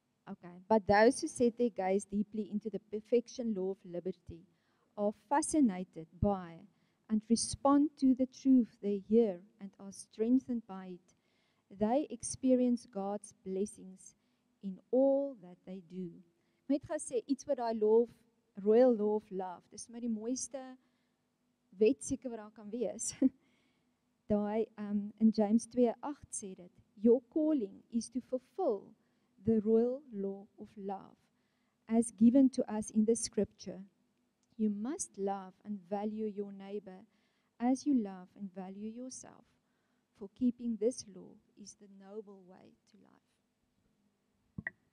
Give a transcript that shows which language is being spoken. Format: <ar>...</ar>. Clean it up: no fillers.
<en>Okay, but those who set their gaze deeply into the perfection law of liberty are fascinated by and respond to the truth they hear and are strengthened by it. They experience God's blessings in all that they do.</en> <af>Ek het gesê iets wat daai</af> <en>royal law of love,</en> <af>dis maar die mooiste wet seker wat daar kan wees. Daai in James 2:8 sê dit,</af> <en>your calling is to fulfill the royal law of love, as given to us in the scripture. You must love and value your neighbor as you love and value yourself, for keeping this law is the noble way to life.</en>